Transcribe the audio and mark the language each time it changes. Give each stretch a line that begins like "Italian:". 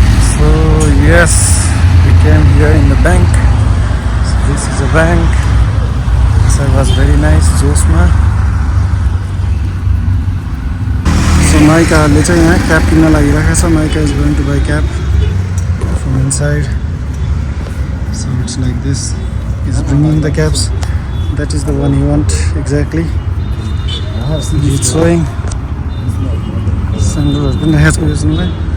English: So yes, we came here in the bank. So this is a bank. So it was very nice, Josma.
Nepali: So Naika चाहिँ यहाँ cap किन्न लागिरहेको छ.
English: Naika is going to buy cap from inside. So it's like this. He's bringing the caps. That is the one you want exactly. He's showing.
Nepali: Sandals पनि राखेको छ बेच्नुलाई.